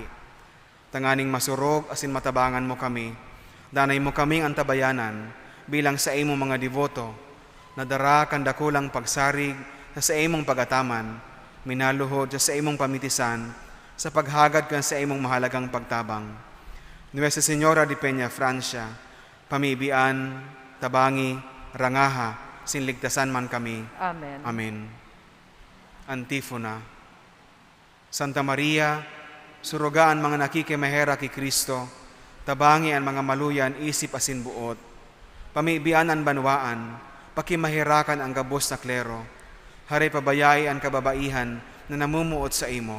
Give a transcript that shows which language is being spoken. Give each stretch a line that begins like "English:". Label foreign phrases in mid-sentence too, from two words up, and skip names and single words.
Bikol: Tanganing masurog asin matabangan mo kami. Danay mo kaming antabayanan bilang sa imong mga devoto. Nadara kan dakulang pagsarig sa imong pagataman. Minaluhod sa imong pamitisan sa paghagad kan sa imong mahalagang pagtabang. Nuestra Señora de Peñafrancia, pamibian, tabangi, rangaha, sinligtasan man kami. Amen. Amen. Antifona. Santa Maria, surugaan mga nakikimahera ki Kristo, tabangi ang mga maluyan isip asin buot, pamibian ang banwaan, pakimahirakan ang gabos na klero, hari pabayay ang kababaihan na namumuot sa imo.